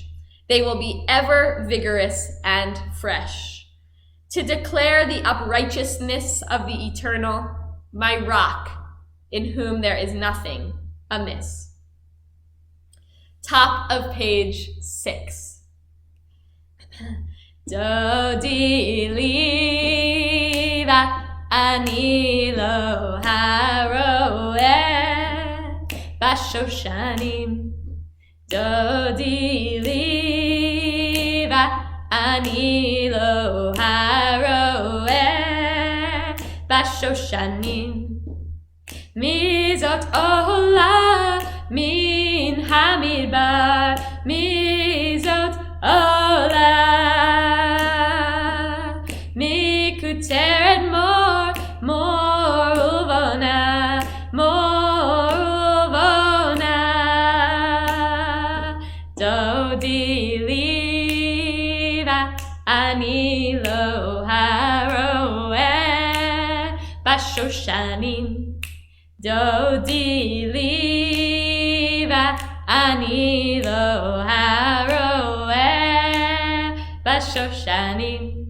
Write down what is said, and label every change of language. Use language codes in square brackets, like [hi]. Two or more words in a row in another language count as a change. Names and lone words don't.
[en] They will be ever vigorous and fresh. To declare the uprighteousness of the Eternal, my rock, in whom there is nothing amiss. Top of page 6. [he] דודי לי ואני לו הרועה בשושנים. דודי לי ואני לו הרועה בשושנים. מי זאת עולה מן המדבר, מי זאת עולה מקוטרת מור ולבונה, מור ולבונה. דודי לי ואני לו הרועה בשושנים. דודי לי ואני לו הרועה בשושנים.